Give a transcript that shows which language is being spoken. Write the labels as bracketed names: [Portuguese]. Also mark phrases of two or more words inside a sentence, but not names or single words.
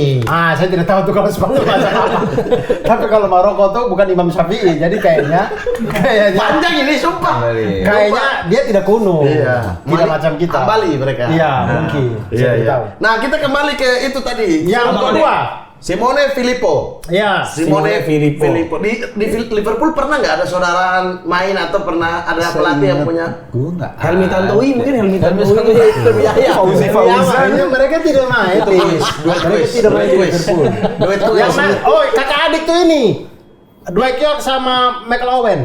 [Indonesian] Saya tidak tahu tuh kalau Spanyol mazhab apa. Tapi kalau Maroko tuh bukan Imam Syafi'i. Jadi kayaknya Panjang ini sumpah. kayaknya dia tidak kunut. Iya. Tidak macam kita. Ambali mereka. Iya, mungkin. Saya tidak tahu. Nah, kita kembali ke itu tadi. Yang kedua. Simone Filippo. Iya. Simone Filippo. Di Liverpool pernah nggak ada saudaraan main atau pernah ada pelatih yang punya? Gue nggak. Helmi Tantowi mungkin Helmi Tantowi. Fauzi mereka tidak main. Mereka tidak main di Liverpool. Duet Yang main, kakak adik tuh ini. Dwight York sama Michael Owen.